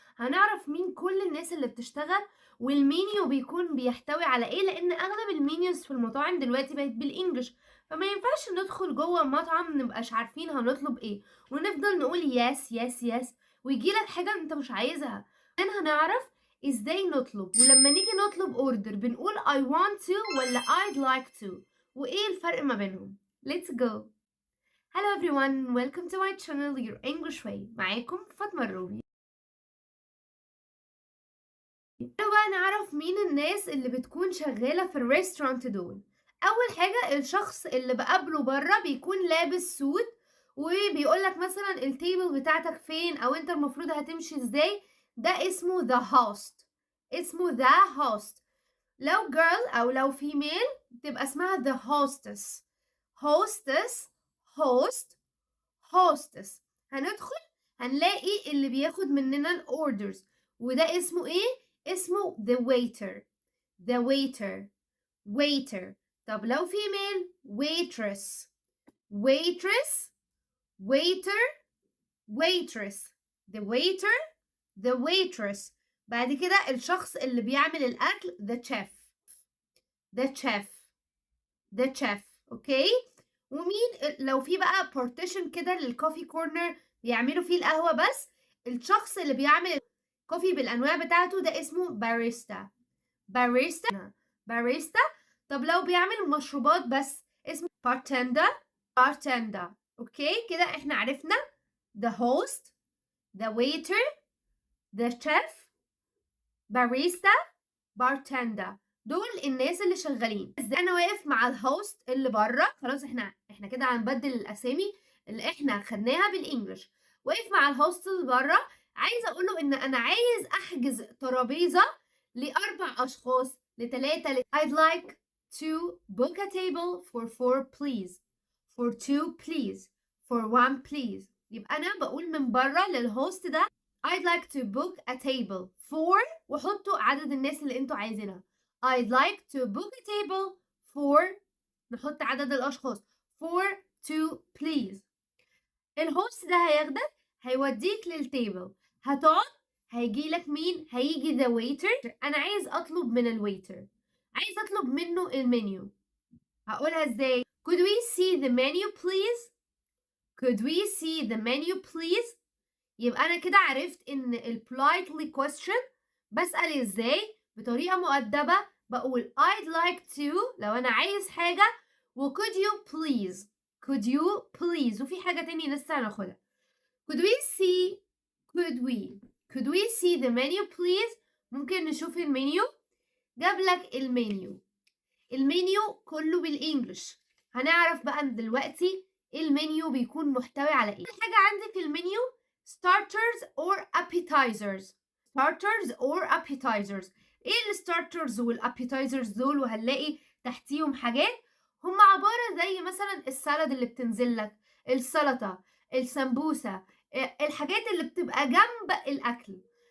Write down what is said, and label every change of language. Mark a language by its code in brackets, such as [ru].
[ar] هنعرف مين كل الناس اللي بتشتغل والمينيو بيكون بيحتوي على ايه، لان اغلب المينيوز في المطاعم دلوقتي بقت بالانجلش، فما ينفعش ندخل جوه المطعم نبقاش عارفين هنطلب ايه ونفضل نقول يس يس يس ويجيلك حاجة انت مش عايزها. هنعرف ازاي نطلب، ولما نيجي نطلب اوردر بنقول [en] I want to [ar] ولا [en] I'd like to، [ar] وايه الفرق ما بينهم. [en] Let's go. Hello everyone, welcome to my channel Your English Way. [ar] معاكم فاطمة الروبي. تعالوا بقى نعرف مين الناس اللي بتكون شغالة في الريستورانت دول. اول حاجة الشخص اللي بقابله بره بيكون لابس سوت وبيقولك مثلا التيبل بتاعتك فين او انت المفروض هتمشي ازاي. ده اسمه the host. اسمه the host. لو girl أو لو female تبقى اسمها the hostess. [en] hostess host hostess. هندخل هنلاقي اللي بياخد مننا الأوردرز وده اسمه ايه؟ اسمه the waiter. the waiter waiter. [ar] طب لو [en] female waitress waitress waiter waitress. the waiter the waitress. [ar] بعد كده الشخص اللي بيعمل الأكل the chef. the chef the chef. اوكي. ومين لو في بقى partition كده للكوفي كورنر بيعملوا فيه القهوة بس، الشخص اللي بيعمل الكوفي بالأنواع بتاعته ده اسمه باريستا. باريستا باريستا. طب لو بيعمل مشروبات بس اسمه bartender. [en] bartender. [ar] اوكي كده احنا عرفنا [en] the host the waiter the chef barista bartender. [ar] دول الناس اللي شغالين. انا واقف مع الهوست اللي بره. خلاص احنا كده هنبدل الاسامي اللي احنا خدناها بالانجلش. واقف مع الهوست اللي بره، عايزه اقول له ان انا عايز احجز ترابيزه ل4 اشخاص ل3 [en] I'd like to book a table for 4 please. for 2 please. for 1 please. [ar] يبقى انا بقول من بره للهوست ده [en] I'd like to book a table for [ar] وحطوا عدد الناس اللي انتوا عايزينها. [en] I'd like to book a table for [ar] نحط عدد الأشخاص [en] for 2 please. [ar] الهوست ده هياخدك هيوديك للتيبل، هتقعد هيجيلك مين؟ هيجي the waiter. أنا عايز أطلب من الويتر، عايز أطلب منه المنيو. هقولها ازاي؟ [en] Could we see the menu please? Could we see the menu please? [ar] يبقى أنا كده عرفت إن politely question بسأل ازاي بطريقة مؤدبة. بقول [en] I'd like to [ar] لو أنا عايز حاجة، و [en] could you please. could you please. [ar] وفي حاجة تانية لسه هناخدها. [en] could we see the menu please. [ar] ممكن نشوف المنيو. جاب لك المنيو كله بالإنجلش. هنعرف بقى دلوقتي المنيو بيكون محتوي على ايه. حاجة عندي في المنيو [en] starters or appetizers. starters or appetizers. [ar] ايه الستارترز والابيتايزرز دول؟ وهنلاقي تحتيهم حاجات هم عبارة زي مثلا السالاد اللي بتنزل لك، السلطة، السمبوسة، الحاجات اللي بتبقى جنب الأكل.